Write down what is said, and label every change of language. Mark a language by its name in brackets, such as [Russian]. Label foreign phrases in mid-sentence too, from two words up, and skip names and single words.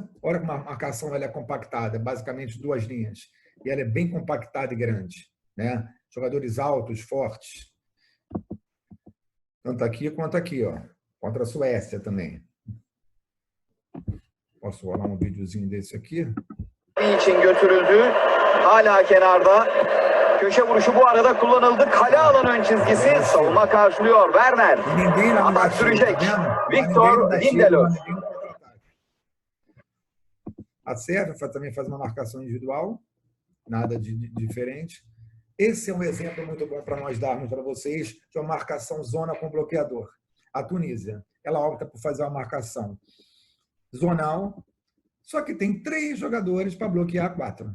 [Portuguese] Olha como a marcação ela é compactada, basicamente 2 linhas. E ela é bem compactada e grande, né? Jogadores altos, fortes. Tanto aqui quanto aqui, contra a Suécia também. Posso rolar um videozinho desse aqui? [Turkish] için götürüldü. Hala kenarda. Köşe vuruşu bu arada kullanıldı. Kale alanı ön çizgisi. Savunma karşılıyor. Werner. Atak sürecek. Victor Lindelof. [Portuguese] A Sérvia também faz uma marcação individual. Nada de diferente. Esse é um exemplo muito bom para nós darmos para vocês de uma marcação zona com bloqueador. A Tunísia, ela opta por fazer uma marcação zonal, só que tem 3 jogadores para bloquear 4.